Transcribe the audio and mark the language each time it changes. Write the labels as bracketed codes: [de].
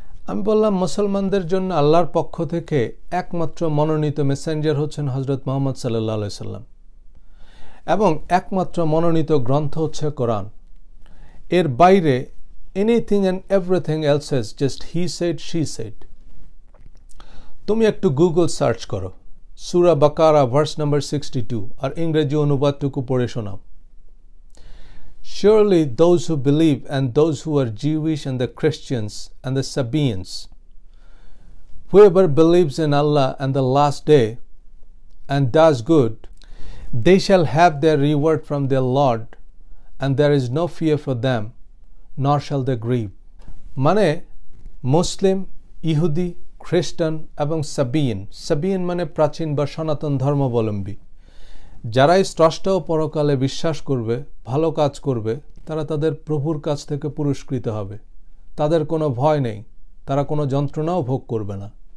[bn] আমি বললাম, মুসলমানদের জন্য আল্লাহর পক্ষ থেকে একমাত্র মনোনীত মেসেঞ্জার হচ্ছেন হজরত মুহাম্মদ সাল্লাল্লাহু আলাইহি সাল্লাম, এবং একমাত্র মনোনীত গ্রন্থ হচ্ছে কোরআন। এর বাইরে [en] Anything and everything else is just he said she said. [bn] তুমি একটু গুগল সার্চ করো, সূরা বাকারা ভার্স নাম্বার 62 আর ইংরেজি অনুবাদটুকু পড়ে শোনাও। [en] Surely those who believe and those who are Jewish and the Christians and the Sabaeans, whoever believes in Allah and the last day and does good, they shall have their reward from their Lord, and there is no fear for them, nor shall they grieve. [bn] মানে মুসলিম, ইহুদি, খ্রিস্টান এবং সাবিয়ন মানে প্রাচীন বা সনাতন ধর্মাবলম্বী, যারাই স্রষ্টা ও পরকালে বিশ্বাস করবে, ভালো কাজ করবে, তারা তাদের প্রভুর কাছ থেকে পুরস্কৃত হবে। তাদের কোনো ভয় নেই, তারা কোনো যন্ত্রণাও ভোগ করবে না।